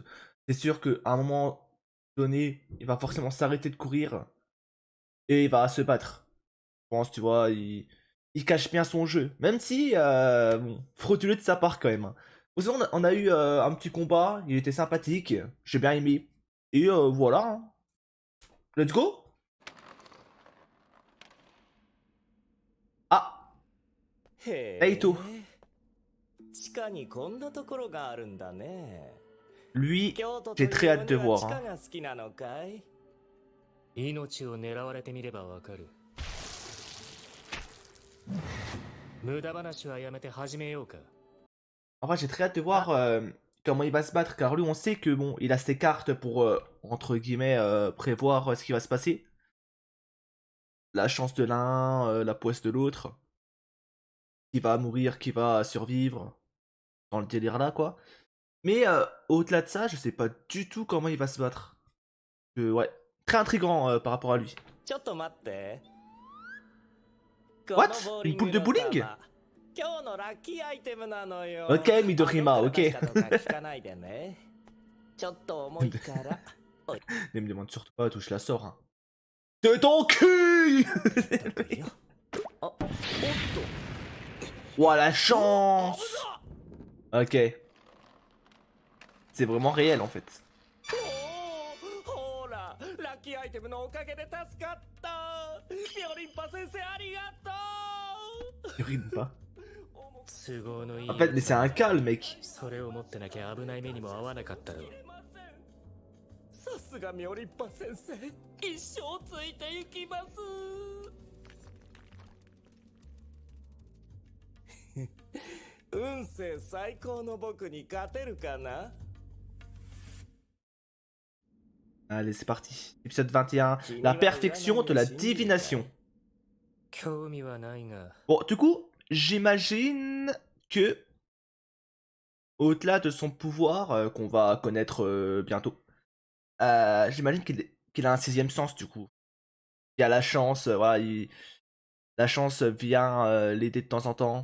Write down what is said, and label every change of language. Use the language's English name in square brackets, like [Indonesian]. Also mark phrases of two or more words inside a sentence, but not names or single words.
[French] C'est sûr qu'à un moment donné, il va forcément s'arrêter de courir et il va se battre. Je pense, tu vois, il cache bien son jeu. Même si, bon, frauduleux de sa part quand même, hein. Aussi, on a eu un petit combat, il était sympathique, j'ai bien aimé. Et voilà, hein. [English] Let's go. [French] Ah, [Japanese] へ Naito. え、地下にこんなところがあるんだね。 [French] Lui, [Japanese] 京都と [French] j'ai [Japanese] い [French] très [Japanese] う [French] hâte [Japanese] の [French] de [Japanese] には [French] voir, [Japanese] 地下 [French] hein. [Japanese] が好きなのかい？命を狙われてみればわかる。無駄話はやめて始めようか。 [French] En vrai, j'ai très hâte de voir comment il va se battre, car lui, on sait que bon, il a ses cartes pour, entre guillemets, prévoir ce qui va se passer. La chance de l'un, la poisse de l'autre. Qui va mourir, qui va survivre. Dans le délire là, quoi. Mais au-delà de ça, je sais pas du tout comment il va se battre. Ouais, très intriguant par rapport à lui. [Japanese] ちょっと待って。 What? このボー [French] Une [Japanese] リング [French] poule de [Japanese] の [French] bowling? [Japanese] 玉、今日のラッキーアイテムなのよ。 [French] Ok, Midorima, [Japanese] あ、どっ [French] ok. [Japanese] から出したとか聞かないでね。ちょっと重いから。 [French] Ne me demande surtout pas d'où je la sors. Hein. De ton cul! [Japanese] あ、おっと。 [French] Ouah, la chance! Ok. C'est vraiment réel en fait. [Japanese] ほーら、ラッキーアイテムのおかげで助かった。ミョリンパ先生ありがとう。 [French] Il rime pas. [Japanese] 都合のいい。 [French] En fait, mais c'est un cas le mec. [Japanese] それを持ってなきゃ危ない目にも合わなかったろう。さすがミョリンパ先生、一生ついていきます。運勢最高の僕に勝てるかな？ [French] Allez, c'est parti. Épisode 21. La perfection de la divination. [Japanese] 興味はないが。 [French] Bon, du coup, j'imagine que, au-delà de son pouvoir, qu'on va connaître bientôt, j'imagine qu'il a un sixième sens, du coup. Il a la chance, voilà, la chance vient l'aider de temps en temps.